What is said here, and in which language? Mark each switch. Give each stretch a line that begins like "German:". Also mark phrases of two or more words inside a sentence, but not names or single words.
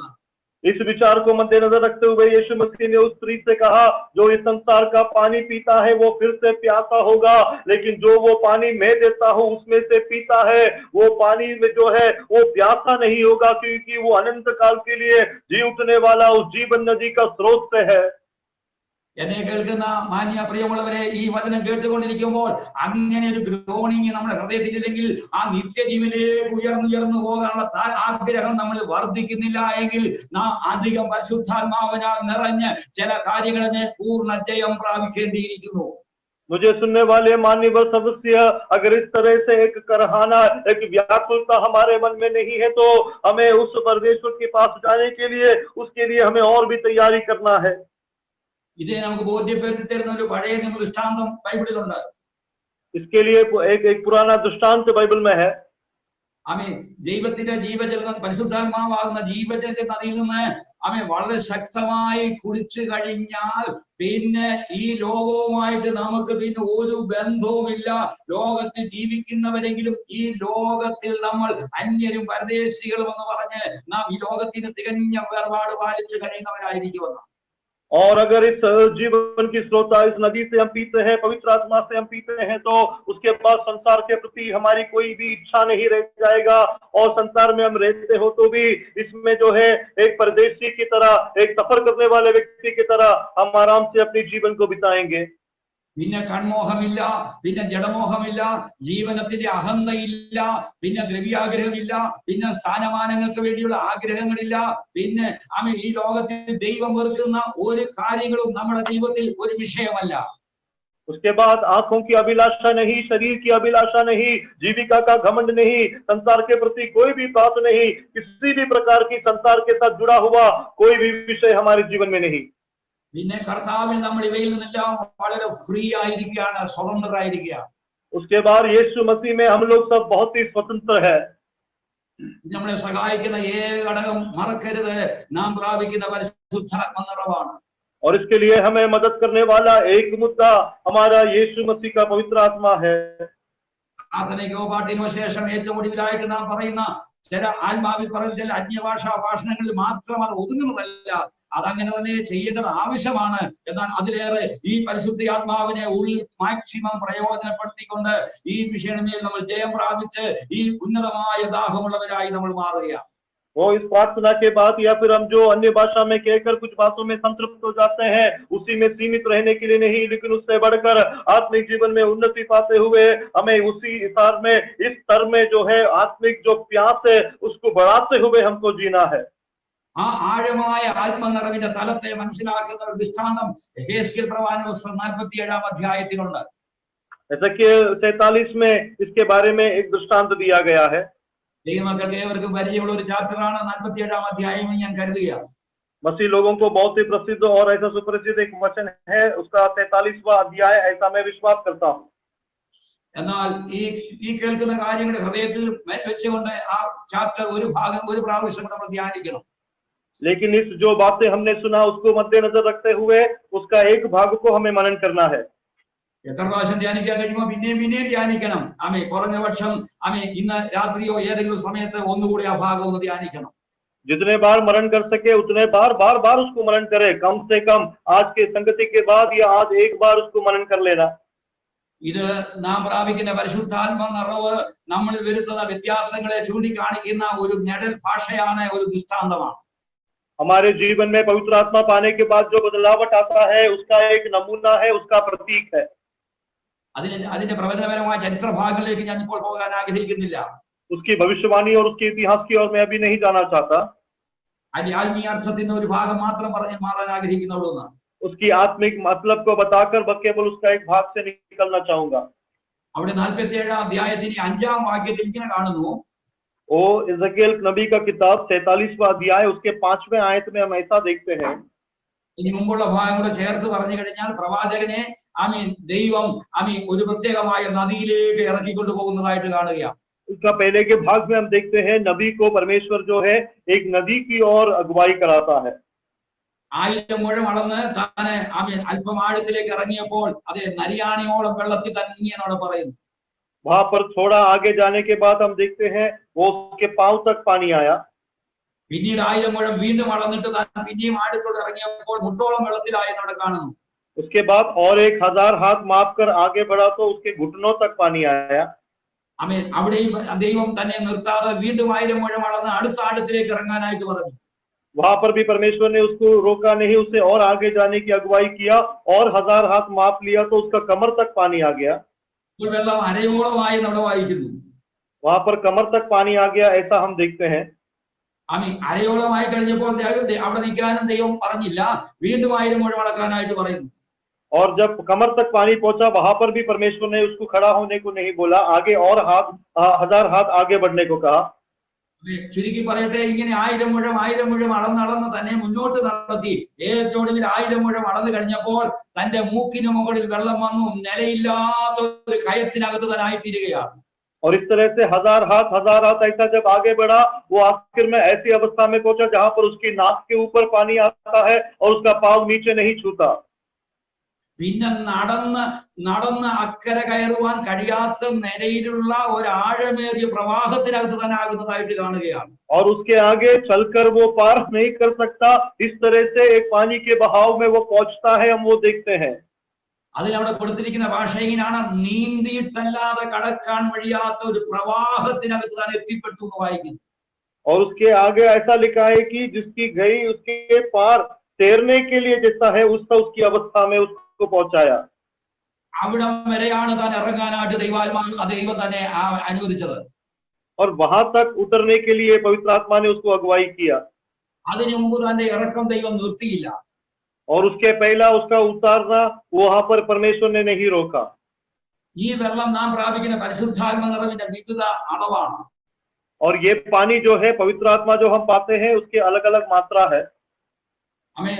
Hindi: इस विचार को मद्देनजर रखते हुए यीशु मसीह ने उस स्त्री से कहा जो इस संसार का पानी पीता है वो फिर से प्यासा होगा, लेकिन जो वो पानी मैं देता हूं उसमें से पीता है वो पानी में जो है वो प्यासा नहीं होगा, क्योंकि वो अनंत काल के लिए जी उठने वाला उस जीवन नदी का स्रोत से है।
Malayalam: എന്നെ കേൾക്കുന്ന മാന്യ പ്രിയമുള്ളവരെ, ഈ വചനം കേട്ടുകൊണ്ടിരിക്കുമ്പോൾ അങ്ങനെ ഒരു ഗ്രോണിങ് നമ്മുടെ ഹൃദയത്തിലില്ലെങ്കിൽ ആ നിത്യജീവനിലേക്ക് ഉയർന്നു പോകാനുള്ള ആഗ്രഹം നമ്മൾ വർദ്ധിക്കുന്നില്ല എങ്കിൽ നാം അധികം പരിശുദ്ധാത്മാവിനാൽ നിറഞ്ഞ് ചില കാര്യങ്ങളെ പൂർണ്ണ ജയം പ്രാപിക്കേണ്ടിയിരിക്കുന്നു.
Hindi: मुझे सुनने वाले मान्यवर सदस्य, अगर इस तरह से एक करहाना, एक व्याकुलता हमारे मन में नहीं है तो हमें उस परमेश्वर के पास जाने के लिए उसके लिए हमें और भी तैयारी करना है।
Malayalam: ഇതേ നമുക്ക് ബോധ്യപ്പെടുത്തി തരുന്ന ഒരു പഴയ നിയമ ദൃഷ്ടാന്തം ബൈബിളിലുണ്ട്.
Hindi: इसके लिए एक एक पुराना दृष्टांत बाइबल में है।
Malayalam: ആമേൻ. ദൈവത്തിന്റെ ജീവജല പരിശുദ്ധാത്മാവാകുന്ന ജീവജല നദിയിൽ നിന്ന് ആമേൻ വളരെ ശക്തമായി കുടിച്ചു കഴിഞ്ഞാൽ പിന്നെ ഈ ലോകവുമായിട്ട് നമുക്ക് പിന്നെ ഒരു ബന്ധവുമില്ല. ലോകത്തിൽ ജീവിക്കുന്നവരെങ്കിലും ഈ ലോകത്തിൽ നമ്മൾ അന്യരും പരദേശികളും എന്ന് പറഞ്ഞ് നാം ഈ ലോകത്തിന് തികഞ്ഞ വേർപാട് പാലിച്ചു കഴിയുന്നവരായിരിക്കുമെന്ന്.
Hindi: और अगर इस जीवन की स्रोता इस नदी से हम पीते हैं, पवित्र आत्मा से हम पीते हैं, तो उसके बाद संसार के प्रति हमारी कोई भी इच्छा नहीं रह जाएगा। और संसार में हम रहते हो तो भी इसमें जो है एक परदेशी की तरह, एक सफर करने वाले व्यक्ति की तरह हम आराम से अपने जीवन को बिताएंगे।
Malayalam: പിന്നെ കൺമോഹമില്ല, പിന്നെ ജഡമോഹമില്ല, ജീവനത്തിന്റെ അഹന്തയില്ല, പിന്നെ ദ്രവ്യാഗ്രഹമില്ല, പിന്നെ സ്ഥാനമാനങ്ങൾക്ക് വേണ്ടിയുള്ള ആഗ്രഹങ്ങളില്ല, പിന്നെ ഈ ലോകത്തിൽ ദൈവം വെറുക്കുന്ന ഒരു കാര്യങ്ങളും നമ്മുടെ ജീവിതത്തിൽ ഒരു വിഷയമല്ല.
Hindi: उसके बाद आंखों की अभिलाषा नहीं, शरीर की अभिलाषा नहीं, जीविका का घमंड नहीं, संसार के प्रति कोई भी बात नहीं, किसी भी प्रकार की संसार के साथ जुड़ा हुआ कोई भी विषय हमारे जीवन में नहीं।
Malayalam: പിന്നെ കർത്താവിൽ നമ്മൾ ഇവയിൽ നിന്നെല്ലാം വളരെ ഫ്രീ ആയിരിക്കുകയാണ്, സ്വതന്ത്രരായിരിക്കുക.
Hindi: उसके बाद यीशु मसीह में हम लोग सब बहुत ही स्वतंत्र है।
Malayalam: നമ്മളെ സഹായിക്കുന്ന ഏക ഘടകം മറക്കരുത്, നാം പ്രാപിക്കുന്ന പരിശുദ്ധാത്മ നിറവാണ്.
Hindi: और इसके लिए हमें मदद करने वाला एक मुद्दा हमारा यीशु मसीह का पवित्र आत्मा है।
Malayalam: പ്രാർത്ഥനയ്ക്കോ പാട്ടിനോ ശേഷം ഏറ്റവും ഒടുവിലായിട്ട് നാം പറയുന്ന ചില ആത്മാവിൽ പറയുന്ന ചില അന്യഭാഷാ ഭാഷണങ്ങളിൽ മാത്രം അത് ഒതുങ്ങുന്നതല്ല, അതങ്ങനെ തന്നെ ചെയ്യേണ്ടത് ആവശ്യമാണ്. എന്നാൽ അതിലേറെ ഈ പരിശുദ്ധ ആത്മാവിനെ മാക്സിമം പ്രയോജനപ്പെടുത്തിക്കൊണ്ട് ഈ വിഷയങ്ങളിൽ നമ്മൾ ജയം പ്രാപിച്ച് ഈ ഉന്നതമായ ദാഹമുള്ളവരായി നമ്മൾ മാറുകയാണ്.
Hindi: वो इस प्रार्थना के बाद या फिर हम जो अन्य भाषा में कहकर कुछ बातों में संतृप्त हो जाते हैं, उसी में सीमित रहने के लिए नहीं, लेकिन उससे बढ़कर आत्मिक जीवन में उन्नति पाते हुए हमें उसी इस स्तर में जो है आत्मिक जो प्यास है उसको बढ़ाते हुए हमको जीना है।
Malayalam: ആ ആഴമായ ആത്മനിറവിന്റെ തലത്തെ മനസ്സിലാക്കുന്ന ഒരു ദൃഷ്ടാന്തം എഹെസ്കേൽ പ്രവാചന പുസ്തകം 47 അധ്യായത്തിലുണ്ട്.
Hindi: एजेकियल 43 में इसके बारे में एक दृष्टांत दिया गया है।
Malayalam: ദൈവമക്കൾക്ക് ഏവർക്കും പരിചയമുള്ള ഒരു ചാപ്റ്ററാണ് 47 അധ്യായം ഞാൻ കരുതുകയാണ്.
Hindi: मसीह लोगों को बहुत ही प्रसिद्ध और ऐसा सुपरिचित एक वचन है, उसका 43वां अध्याय, ऐसा मैं विश्वास करता हूँ।
Malayalam: എന്നാൽ ഈ കേൾക്കുന്ന കാര്യങ്ങൾ ഹൃദയത്തിൽ വെച്ചുകൊണ്ട് ആ ചാപ്റ്റർ ഒരു പ്രാവശ്യം നമ്മൾ ധ്യാനിക്കണം.
Hindi: लेकिन इस जो बातें हमने सुना उसको मद्देनजर रखते हुए उसका एक भाग को हमें मनन करना है।
Malayalam: എത്ര പ്രാവശ്യം ധ്യാനിക്കാൻ കഴിയുമോ പിന്നെയും ധ്യാനിക്കണം. ആമേ കുറഞ്ഞ പക്ഷം ഇന്ന് രാത്രിയോ ഏതെങ്കിലും സമയത്ത് ഒന്നുകൂടി ആ ഭാഗം ഒന്ന് ധ്യാനിക്കണം.
Hindi: जितने बार मनन कर सके उतने बार उसको मनन करे। कम से कम आज के संगति के बाद या आज एक बार उसको मनन कर लेना।
Malayalam: ഇത് നാം പ്രാപിക്കുന്ന പരിശുദ്ധാത്മ നിറവ് നമ്മളിൽ വരുത്തുന്ന വ്യത്യാസങ്ങളെ ചൂണ്ടിക്കാണിക്കുന്ന ഒരു ഞെടൽ ഭാഷയാണ്, ഒരു ദൃഷ്ടാന്തമാണ്.
Hindi: हमारे जीवन में पवित्र आत्मा पाने के बाद जो बदलावट आता है उसका एक नमूना है, उसका प्रतीक है।
Malayalam: അതിന്റെ പ്രവചനപരമായ ചരിത്രഭാഗങ്ങളിലേക്ക് ഞാൻ ഇപ്പോൾ പോകാൻ ആഗ്രഹിക്കുന്നില്ല.
Hindi: उसकी भविष्यवाणी और उसके इतिहास की ओर मैं अभी नहीं जाना चाहता।
Malayalam: അതിന്റെ ആത്മീയ അർത്ഥത്തിന്റെ ഒരു ഭാഗം മാത്രം പറഞ്ഞ് മാറാൻ ആഗ്രഹിക്കുന്നുള്ളൂ.
Hindi: उसकी आत्मिक मतलब को बताकर केवल उसका एक भाग से निकलना चाहूंगा।
Malayalam: അവിടെ 47 അധ്യായത്തിന്റെ 5-ാം വാക്യത്തിൽ ഇങ്ങനെ കാണുന്നു.
Hindi: ओ एजेकियल नबी का किताब 43वां अध्याय उसके 5वें आयत में हम ऐसा देखते हैं।
Malayalam: ഇനി മുമ്പുള്ള ഭാഗം കൂടെ ചേർത്ത് പറഞ്ഞു കഴിഞ്ഞാൽ പ്രവാചകനെ ദൈവം ഒരു പ്രത്യേകമായ നദിയിലേക്ക് ഇറക്കിക്കൊണ്ടു പോകുന്നതായിട്ട് കാണുകയാണ്.
Hindi: उसका पहले के भाग में हम देखते हैं नबी को परमेश्वर जो है एक नदी की ओर अगुवाई कराता है।
Malayalam: 1000 മുഴം അളന്ന് താനെ അല്പം ആഴത്തിലേക്ക് ഇറങ്ങിയപ്പോൾ അത് നരിയാണിയോളം വെള്ളത്തിൽ തന്നിങ്ങനോട് പറയുന്നു.
Hindi: वहां पर थोड़ा आगे जाने के बाद हम देखते हैं वो उसके पांव तक पानी आया।
Malayalam: പിന്നീട് 1000 മുഴം വീണ്ടും അളന്നിട്ട് താൻ പിന്നെയും ആഴത്തോട് ഇറങ്ങിയപ്പോൾ മുട്ടോളം വെള്ളത്തിലായെന്ന് അവിടെ കാണുന്നു.
Hindi: उसके बाद और 1000 हाथ माप कर आगे बढ़ा तो उसके घुटनों तक पानी आया।
Malayalam: അവിടെയും ദൈവം തന്നെ നിർത്താതെ വീണ്ടും 1000 മുഴം അളന്ന് അടുത്ത ആഴത്തിലേക്ക് ഇറങ്ങാനായിട്ട് പറഞ്ഞു.
Hindi: वहां पर भी परमेश्वर ने उसको रोका नहीं, उसे और आगे जाने की अगुवाई किया और 1000 हाथ माप लिया तो उसका कमर तक पानी आ गया।
Malayalam: വെള്ളം അരയോളമായി നമ്മൾ വായിക്കുന്നു.
Hindi: वहां पर कमर तक पानी आ गया ऐसा हम देखते हैं।
Malayalam: അരയോളമായി കഴിഞ്ഞപ്പോൾ അവിടെ നിൽക്കാനും ദൈവം പറഞ്ഞില്ല, വീണ്ടും 1000 മുഴം അളക്കാനായിട്ട് പറയുന്നു.
Hindi: और जब कमर तक पानी पहुंचा वहां पर भी परमेश्वर ने उसको खड़ा होने को नहीं बोला, आगे और 1000 हाथ आगे बढ़ने को कहा।
Malayalam: ചുരുക്കി പറയട്ടെ, ഇങ്ങനെ 1000 മുഴം അളന്നളന്ന് തന്നെ മുന്നോട്ട് നടത്തി ഏറ്റവും 1000 മുഴം അളന്നു കഴിഞ്ഞപ്പോൾ തന്റെ മൂക്കിന് മുകളിൽ വെള്ളം വന്നു, നിലയില്ലാത്ത ഒരു കയത്തിനകത്ത് തന്നെ ആയിത്തീരുകയാണ്.
Hindi: और इस तरह से हजार हाथ ऐसा जब आगे बढ़ा, वो आखिर में ऐसी अवस्था में पहुंचा जहां पर उसकी नाक के ऊपर पानी आता है और उसका पाँव नीचे नहीं छूता।
Malayalam: പിന്നെ നടന്ന് അക്കരെ കയറുവാൻ കഴിയാത്ത നിലയിലുള്ള ഒരു ആഴമേറിയ പ്രവാഹത്തിനകത്ത് തന്നെ ആകുന്നതായിട്ട് കാണുകയാണ്.
Hindi: और उसके आगे चलकर वो पार नहीं कर सकता, इस तरह से एक पानी के बहाव में वो पहुंचता है, हम वो देखते हैं।
Malayalam: അതിലവിടെ കൊടുത്തിരിക്കുന്ന ഭാഷ ഇങ്ങനെയാണ്: നീന്തിയിട്ടല്ലാതെ കടക്കാൻ വഴിയാത്ത ഒരു പ്രവാഹത്തിനകത്ത് താൻ എത്തിപ്പെട്ടു എന്ന് വായിക്കുന്നു.
Hindi: और उसके आगे ऐसा लिखा है कि जिसकी गई उसके पार तैरने के लिए जैसा है उसकी अवस्था में उसको पहुंचाया।
Malayalam: അവിടം വരെയാണ് താൻ ഇറങ്ങാനായിട്ട് ദൈവം തന്നെ അനുവദിച്ചത്.
Hindi: और वहां तक उतरने के लिए पवित्र आत्मा ने उसको अगुवाई किया।
Malayalam: അതിനു മുമ്പ് തന്റെ ഇറക്കം ദൈവം നിർത്തിയില്ല.
Hindi: और उसके पहला उसका उतारना वहां पर परमेश्वर ने नहीं रोका।
Malayalam: ഈ വെള്ളം നാം പ്രാപിക്കുന്ന പരിശുദ്ധാത്മ നിറവിന്റെ വിവിധ അളവാണ്.
Hindi: और ये पानी जो है पवित्र आत्मा जो हम पाते हैं उसकी अलग अलग मात्रा है।
Malayalam: ആമേൻ.